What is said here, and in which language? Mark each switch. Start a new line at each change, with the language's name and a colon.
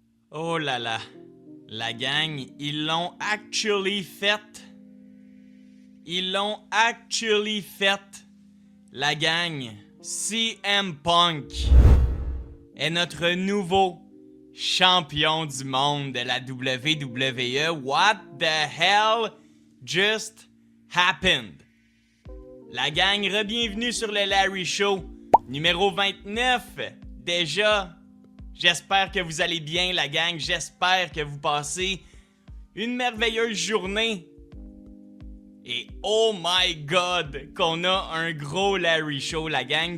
French: Oh là là, la gang, ils l'ont actually fait. Ils l'ont actually fait. La gang, CM Punk est notre nouveau champion du monde de la WWE.
English: What the hell just happened?
French: La gang, re-bienvenue sur le Larry Show, numéro 29. Déjà, j'espère que vous allez bien, la gang. J'espère que vous passez une merveilleuse journée. Et
English: oh my god,
French: qu'on a un gros Larry Show, la gang.